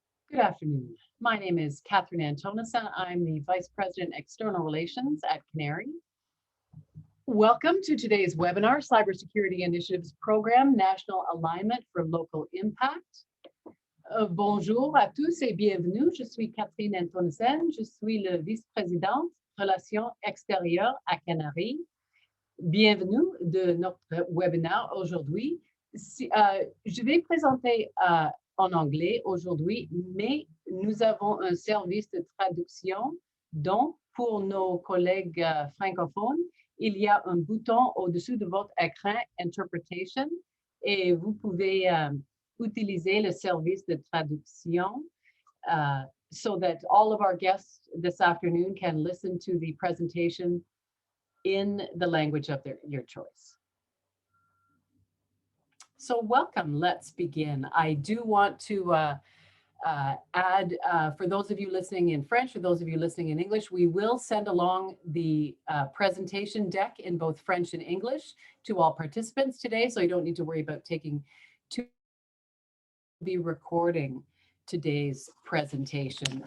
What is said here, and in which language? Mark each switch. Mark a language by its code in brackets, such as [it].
[en] Good afternoon. My name is Kathryn Anthonisen. I'm the Vice President, External Relations at CANARIE. Welcome to today's webinar, Cybersecurity Initiatives Program, National Alignment for Local Impact. [fr] Bonjour à tous et bienvenue. Je suis Kathryn Anthonisen. Je suis le vice-présidente Relations extérieures à CANARIE. Bienvenue de notre webinaire aujourd'hui. Je vais présenter en anglais aujourd'hui, mais nous avons un service de traduction dont pour nos collègues francophones, il y a un bouton au-dessus de votre écran Interpretation et vous pouvez utiliser le service de traduction [en] so that all of our guests this afternoon can listen to the presentation in the language of your choice. So welcome, let's begin. I do want to add, for those of you listening in French or those of you listening in English, we will send along the presentation deck in both French and English to all participants today, so you don't need to worry about taking be recording today's presentation.